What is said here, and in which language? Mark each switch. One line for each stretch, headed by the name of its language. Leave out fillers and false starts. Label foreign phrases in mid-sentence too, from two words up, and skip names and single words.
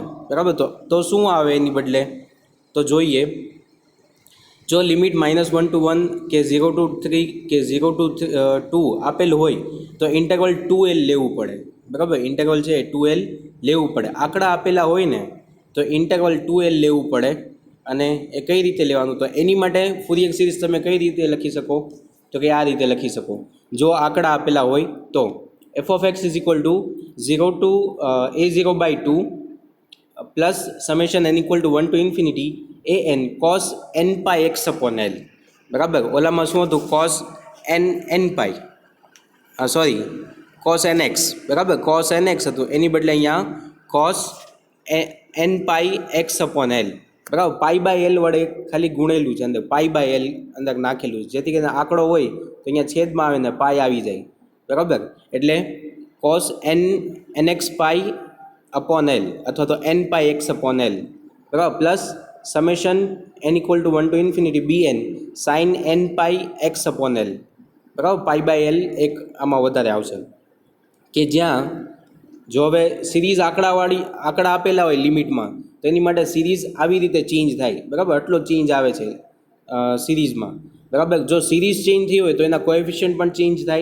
Gujarati: બરાબર, તો શું આવે એની બદલે? તો જોઈએ, જો લિમિટ -1 to 1 કે 0 to 3 કે 0 to 2 આપેલું હોય તો ઇન્ટેગ્રલ 2l લેવું પડે. બરાબર, ઇન્ટેગ્રલ છે 2l લેવું પડે. આંકડા આપેલા હોય ને તો ઇન્ટેગ્રલ 2l લેવું પડે. અને એ કઈ રીતે લેવાનું? તો એની માટે ફુરિયર સિરીઝ તમે કઈ રીતે લખી શકો? તો કે આ રીતે લખી શકો. જો આંકડા આપેલા હોય તો f(x) = 0 to a0/2
English: plus summation
Gujarati: n = 1
English: to infinity
Gujarati: an cos nπx/l. બરાબર, ઓલામાં શું હતું? cos cos nx. બરાબર, cos nx હતું, એની બદલે અહીંયા cos nπx/l. બરાબર, π/l વડે ખાલી ગુણેલું છે, અંદર π/l અંદર નાખેલું છે, જેથી કરીને આંકડો હોય તો અહીંયા છેદમાં આવે ને પાઈ આવી જાય. બરાબર, એટલે cos nxπ/l અથવા તો nπx/l. બરાબર,
English: plus summation
Gujarati: n = 1
English: to infinity
Gujarati: bn sin nπx/l. બરાબર, π/l એક આમાં વધારે આવશે. કે જ્યાં જો હવે સિરીઝ આંકડા આપેલા હોય લિમિટમાં, તો એની માટે સિરીઝ આવી રીતે ચેન્જ થાય. બરાબર, આટલો ચેન્જ આવે છે સિરીઝમાં. બરાબર, જો સિરીઝ ચેન્જ થઈ હોય તો એના કોએફિશિયન્ટ પણ ચેન્જ થાય.